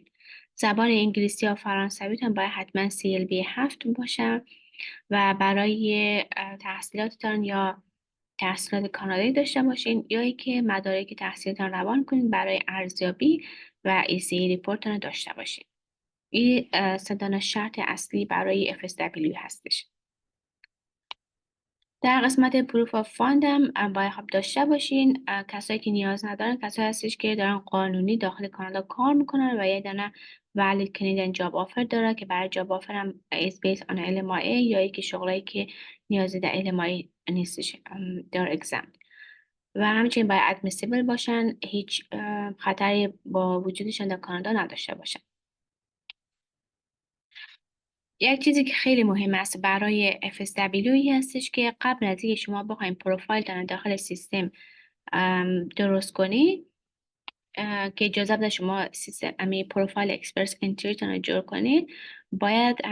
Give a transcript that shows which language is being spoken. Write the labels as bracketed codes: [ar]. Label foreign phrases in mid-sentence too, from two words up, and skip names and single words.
[fa] زبان انگلیسی یا فرانسویتون باید حتما CLB 7 باشه و برای تحصیلاتتان یا تحصیلات کانادایی داشته باشین یا ای که مدارک تحصیلتان روان کنید برای ارزیابی و ECA ریپورتتان داشته باشین. این سه شرط اصلی برای FSW هستش. در قسمت [en] proof of fund [fa] هم باید داشته باشین. کسایی که نیاز ندارن کسایی هستش که دارن قانونی داخل کانادا کار میکنن و یه دانه [en] valid Canadian job offer [fa] داره که برای job offer هم [en] is based on LMIA [fa] یا یکی شغلایی که نیازی در LMIA نیستش داره exam و همچنین باید admissible باشن، هیچ خطری با وجودشان در کانادا نداشته باشن. یک چیزی که خیلی مهم است برای FSW هستش که قبل از اینکه شما بخواید پروفایل داخل سیستم درست کنی که اجازه بده شما سیستم پروفایل اکسپرس انتریتون رو جور کنید، باید